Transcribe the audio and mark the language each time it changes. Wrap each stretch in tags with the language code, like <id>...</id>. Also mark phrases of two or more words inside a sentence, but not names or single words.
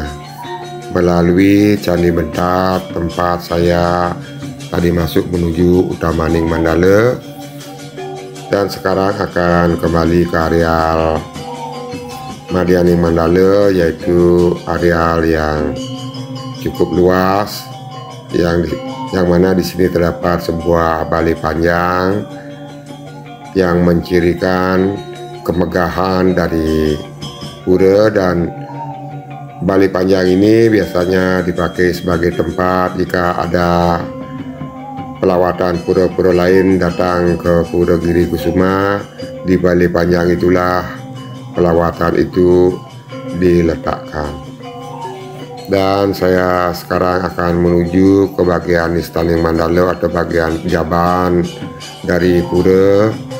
<id>melalui Candi Mentat, tempat saya tadi masuk menuju Utamaning Mandala, dan sekarang akan kembali ke areal Madyaning Mandala, yaitu areal yang cukup luas, yang mana di sini terdapat sebuah balai panjang yang mencirikan kemegahan dari pura. Dan balai panjang ini biasanya dipakai sebagai tempat jika ada pelawatan pura-pura lain datang ke Pura Giri Kusuma. Di balai panjang itulah pelawatan itu diletakkan. Dan saya sekarang akan menuju ke bagian Istaning Mandala atau bagian jaban dari Pura</id>